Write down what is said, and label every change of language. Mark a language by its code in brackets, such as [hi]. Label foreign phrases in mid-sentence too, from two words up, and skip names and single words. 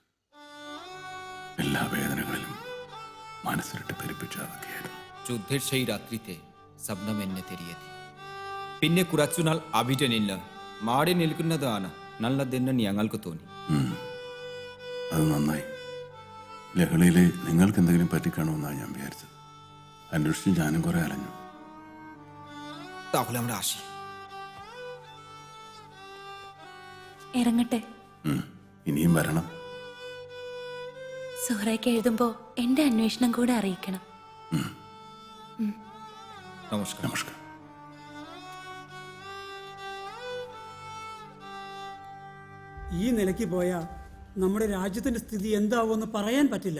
[ml] എല്ലാ വേദനകളിലും മനസ്സിലിട്ട് പെരുപ്പിച്ച അതൊക്കെയായിരുന്നു. [bn] যুদ্ধের সেই রাত্রিতে [ml] ശബ്നം എന്നെ തിരിയെത്തി. പിന്നെ കുറച്ചുനാൾ അവിടെ നിന്ന് മാറി നിൽക്കുന്നതാണ് നല്ലതെന്ന് ഞങ്ങൾക്ക് തോന്നി. അത് നന്നായി. ലഹളയിൽ നിങ്ങൾക്ക് എന്തെങ്കിലും പറ്റിക്കാണുമെന്നാണ് ഞാൻ വിചാരിച്ചത്. അന്വേഷിച്ച് ഞാനും കുറെ അലഞ്ഞു. [bn] তাহলে আমরা আসি. [ml] ഇറങ്ങട്ടെ. ഇനിയും വരണം. സുഹറയ്ക്ക് എഴുതുമ്പോ എന്റെ അന്വേഷണം കൂടെ അറിയിക്കണം. നമസ്കാരം. നമസ്കാരം. ഈ നിലയ്ക്ക് പോയാ നമ്മുടെ രാജ്യത്തിന്റെ സ്ഥിതി എന്താവുമെന്ന് പറയാൻ പറ്റില്ല.